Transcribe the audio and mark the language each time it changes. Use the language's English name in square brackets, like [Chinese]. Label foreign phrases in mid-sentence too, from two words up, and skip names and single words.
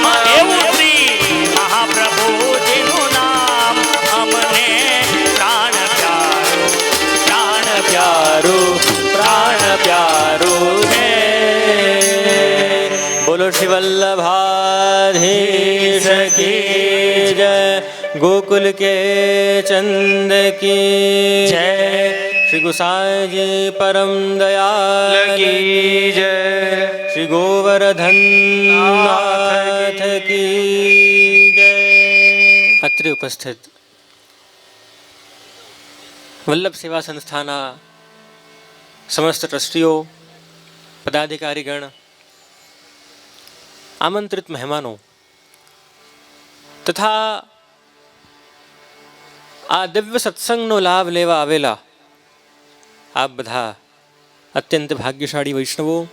[Gujarati] એવું શ્રી મહાપ્રભુજીનું નામ અમને પ્રાણ પ્યારું, પ્રાણ પ્યારું પ્રાણ પ્યારું છે. [Hindi] बोलो श्री वल्लभाधीश की जय. गोकुल के चंद की जय। श्री गोसाई परम दयाल की जय। श्री गोवर्धन नाथ की जय। [Gujarati] અત્રે ઉપસ્થિત વલ્લભ સેવા સંસ્થાના સમસ્ત ટ્રસ્ટીઓ, પદાધિકારીગણ, આમંત્રિત મહેમાનો તથા આ દિવ્ય સત્સંગનો લાભ લેવા આવેલા આપ બધા અત્યંત ભાગ્યશાળી વૈષ્ણવો,